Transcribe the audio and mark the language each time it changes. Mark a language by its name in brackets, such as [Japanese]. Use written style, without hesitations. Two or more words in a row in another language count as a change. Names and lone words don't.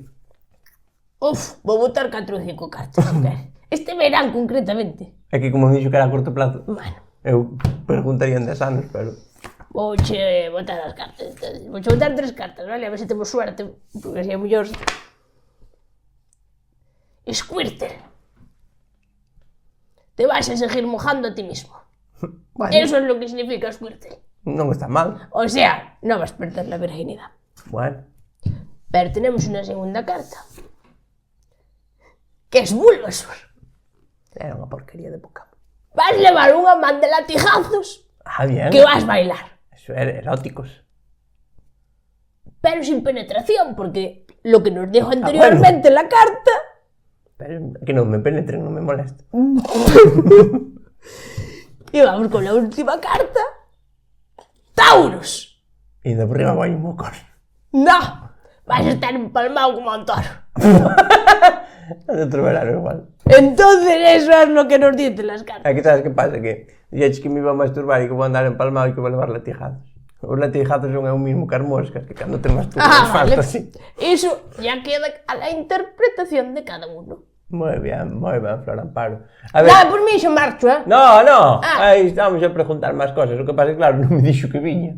[Galician] Uf, vou botar 4 ou 5 cartas, se quer. Este verán, concretamente. É que como me dixo que era [Spanish] a corto plazo, [Galician] Bueno, eu preguntaría en 10 anos, pero... vouche botar as cartas. Vouche botar 3 cartas, vale? A ver se temos suerte, porque así é mellor... [Spanish] Squirtle. Te vas a seguir mojando a ti mismo. Bueno, Eso es lo que significa Squirtle. [Galician] non está mal. [Spanish] O sea, no vas a perder la virginidad. Bueno. Pero tenemos una segunda carta. Que es Bulbasaur. [Galician] Era unha porquería de Pokémon. Vas a levar unha man de latigazos [Spanish] Ah, bien. [Galician] que vas a bailar. [Spanish] Eso era eróticos. Pero sin penetración, porque lo que nos dijo anteriormente la carta... [Galician] Pero que non me penetren, non me molesta. [Spanish] Y vamos con la última carta. ¡Tauros! [Galician] E de por riba vai un mocor. [Spanish] ¡No! Vas a estar empalmado como un toro. [Galician] Outro verano igual. [Spanish] Entonces eso es lo que nos dicen las cartas. [Galician] Aquí sabes que pasa, que dixeches que [Spanish] me iba a masturbar [Galician] e que vou andar empalmado e que vou levar latijados. Os latijados son o mismo que as moscas, que cando te masturbas falta así. [Spanish] Eso ya queda a la interpretación de cada uno. [Galician] Moi ben, Flor Amparo. A ver... Dá por mí, xo marcho, eh? No, no, aí estamos a preguntar máis cosas. O que pasa é que, claro, non me dixo que viña.